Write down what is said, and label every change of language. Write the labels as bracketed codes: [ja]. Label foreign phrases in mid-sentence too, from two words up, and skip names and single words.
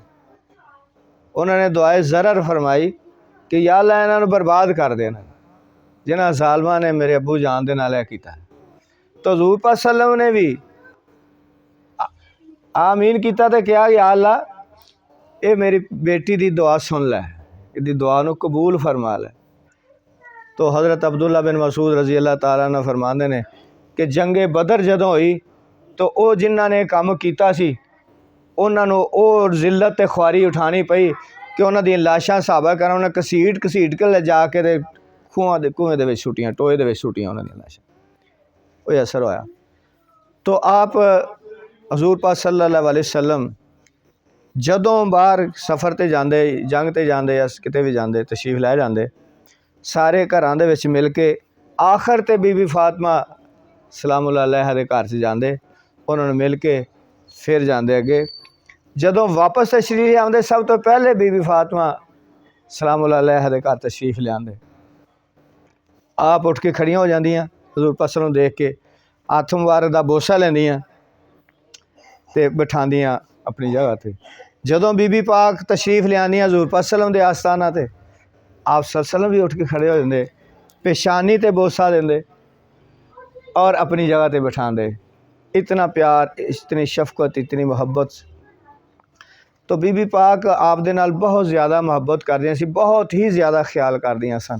[pa] انہوں نے دعائے ضرر فرمائی کہ یا اللہ انہوں برباد کر دینا جنہوں نے ظالماں نے میرے ابو جان دے نال کیا. تو حضور پاک سلم نے بھی آمین کیا تو کیا یا اللہ یہ میری بیٹی دی دعا سن لے، ایہدی دعا نوں قبول فرما لے. تو حضرت عبداللہ بن مسعود [ar] رضي الله تعالى عنه [pa] فرماتے نیں کہ جنگِ بدر جدوں ہوئی تو وہ جنہاں نے کام کیتا سی اوہناں نوں وہ ذلت تے خواری اٹھانی پئی کہ اوہناں دی لاشاں صحابہ کرام نے گھسیٹ گھسیٹ کے لے جا کے تے کنوئیں دے وچ سٹیاں، ٹوئے دے وچ سٹیاں اوہناں دی لاشاں. کوئی اثر ہویا. تو آپ حضور پاک [ar] صلى الله عليه وسلم [pa] جدوں باہر سفر تے جاندے، جنگ تے جاندے یا کتے بھی جاندے، تشریف لے جاندے، سارے گھراں دے وچ مل کے آخر تے بی بی فاطمہ [ar] سلام الله عليها [pa] دے گھر چ جاندے، اوہناں نوں مل کے فیر جاندے اگے. جدوں واپس تشریف آندے سب توں پہلے بی بی فاطمہ [ar] سلام الله عليها [pa] دے گھر تشریف لیاندے. آپ اٹھ کے کھڑیاں ہو جاندیاں حضور پاک [ar] صلى الله عليه وسلم [pa] دیکھ کے، ہتھ مبارک دا بوسہ لیندیاں تے بٹھاندیاں اپنی جگہ تے. جدوں بی بی پاک تشریف لیاندیاں حضور پاک [ar] صلى الله عليه وسلم [pa] دے آستانہ تے، آپ [ar] صلى الله عليه وسلم [pa] بھی اٹھ کے کھڑے ہو جاتے، پیشانی تے بوسہ دیندے اور اپنی جگہ تے بٹھاندے. اتنا پیار، اتنی شفقت، اتنی محبت. تو بی بی پاک آپ دے نال بہت زیادہ محبت کردیاں سی، بہت ہی زیادہ خیال کردیاں سن.